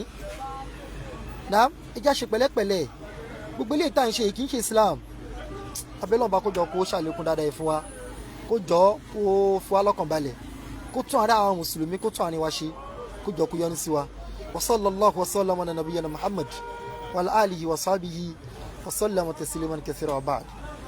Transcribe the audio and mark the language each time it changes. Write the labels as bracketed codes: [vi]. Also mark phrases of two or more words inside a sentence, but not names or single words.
[yo] Ẹjá ṣe pẹ̀lẹ́pẹ̀lẹ́, gbogbo ilé ìta ń ṣe kì í ṣe Islam. Abẹ́lọ́ba kó jọ kó ṣàlékún dáadáa ẹ̀ fún wa, kó jọ kó fún wa lọ́kàn balẹ̀, kó tún àárẹ̀ àwọn mùsùlùmí, kó tún àárín wa ṣe, kó jọ kó yọ́nú sí wa. [ar] وصلى الله وسلم على نبينا محمد وعلى آله وصحبه وسلم تسليما كثيرا وبعد.